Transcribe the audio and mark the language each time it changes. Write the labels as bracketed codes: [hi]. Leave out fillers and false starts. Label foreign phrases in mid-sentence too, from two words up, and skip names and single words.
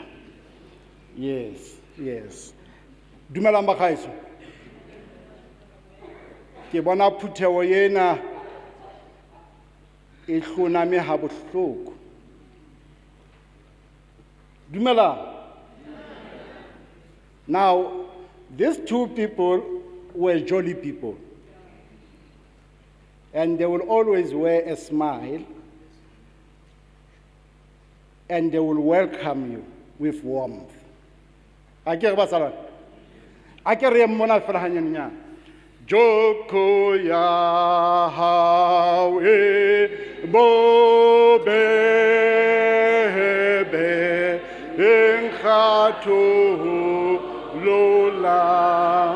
[en] Yes, yes. [tn] Dumelang bagaetsho. [st] Ke bona phuthego ena e hloname ha bohloko. Dumelang. [en] Now, these two people were jolly people. And they will always wear a smile, and they will welcome you with warmth. [st] Akere ba sala? Akere mona fela hanyanya. Joko ya hawe bobebe enkhato lola.